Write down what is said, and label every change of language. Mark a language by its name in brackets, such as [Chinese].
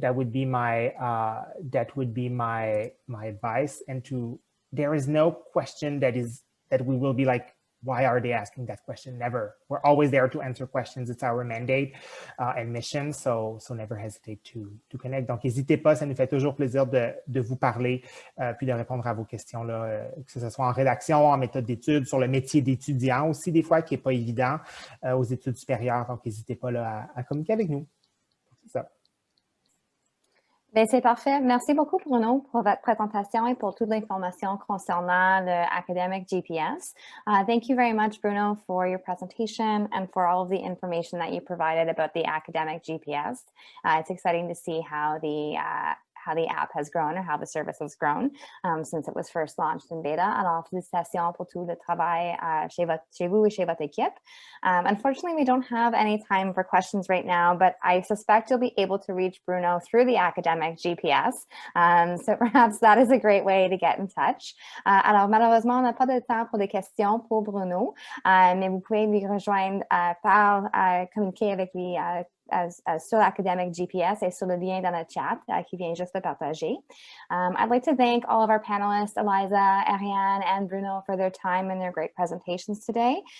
[English] That would be my my advice. And there is no question that we will be like, why are they asking that question? Never. We're always there to answer questions. It's our mandate and mission. So never hesitate to connect. [French] Donc, n'hésitez pas. Ça nous fait toujours plaisir de vous parler puis de répondre à vos questions, là, que ce soit en rédaction, en méthode d'études, sur le métier d'étudiant aussi, des fois, qui n'est pas évident aux études supérieures. Donc, n'hésitez pas là, à communiquer avec nous. C'est ça. Ben, c'est parfait. Merci beaucoup, Bruno, pour votre présentation et pour toute l'information concernant le academic GPS. [English] Thank you very much, Bruno, for your presentation and for all of the information that you provided about the academic GPS. It's exciting to see how the app has grown or how the service has grown since it was first launched in beta. [French] Alors, félicitations pour tout le travail chez vous et chez votre équipe. [English] Unfortunately, we don't have any time for questions right now, but I suspect you'll be able to reach Bruno through the academic GPS. So perhaps that is a great way to get in touch. [French] Alors, malheureusement, on n'a pas de temps pour des questions pour Bruno, mais vous pouvez lui rejoindre par communiquer avec lui sur l'academic GPS et sur le lien dans le chat qui vient juste de partager. [English] I'd like to thank all of our panelists, Eliza, Ariane, and Bruno, for their time and their great presentations today.